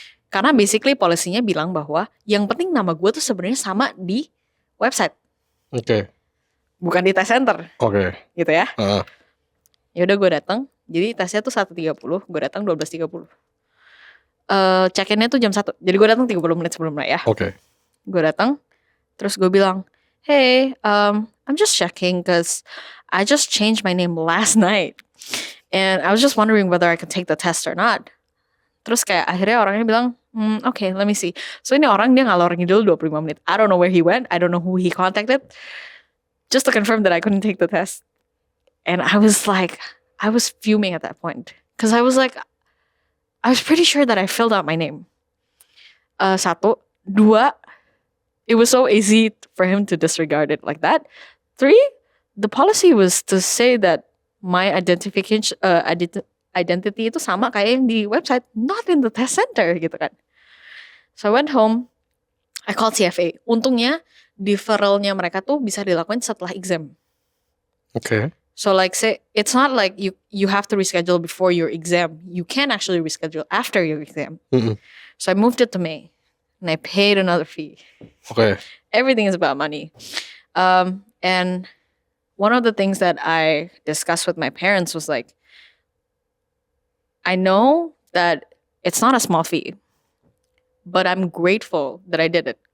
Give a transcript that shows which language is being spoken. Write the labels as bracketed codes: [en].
[id] Karena basically polisinya bilang bahwa yang penting nama gue tuh sebenarnya sama di website. Oke. Bukan di tes center. Oke. Gitu ya. Ya udah gue datang. Jadi tesnya tuh 1.30, gue datang 12.30. Check-in-nya tuh jam 1. Jadi gue datang 30 menit sebelumnya ya. Oke. Gue datang, terus gue bilang, [en] "Hey, I'm just checking cause I just changed my name last night. And I was just wondering whether I could take the test or not." [id] Terus kayak akhirnya orangnya bilang, [en] okay, let me see. So [id] ini orang dia ngalor ngidul 25 menit. [en] I don't know where he went. I don't know who he contacted. Just to confirm that I couldn't take the test. And I was fuming at that point. Because I was pretty sure that I filled out my name. 1, 2, it was so easy for him to disregard it like that. 3, the policy was to say that my identification, identity [id] itu sama kayak yang di website, [en] not in the test center gitu kan. So I went home, I called CFA. [id] Untungnya deferralnya mereka tuh bisa dilakukan setelah exam. [en] Okay. So like say it's not like you have to reschedule before your exam. You can actually reschedule after your exam. So I moved it to May, and I paid another fee. Okay. Everything is about money. And one of the things that I discussed with my parents was like, I know that it's not a small fee, but I'm grateful that I did it.